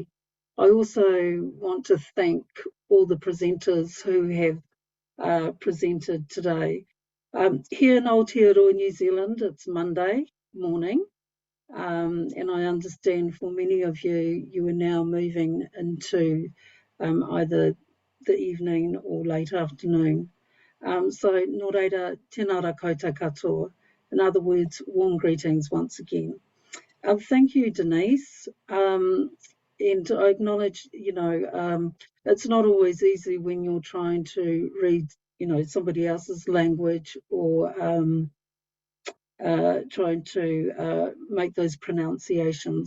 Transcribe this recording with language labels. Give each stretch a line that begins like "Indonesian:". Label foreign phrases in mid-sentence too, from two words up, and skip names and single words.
English: I also want to thank all the presenters who have presented today. Here in Aotearoa, New Zealand, it's Monday morning, and I understand for many of you, you are now moving into either the evening or late afternoon. So,
Māori: nō reira, tēnā ra koutou katoa.
English: In other words, warm greetings once again. Thank you, Denise. And I acknowledge, it's not always easy when you're trying to read, somebody else's language or trying to make those pronunciations.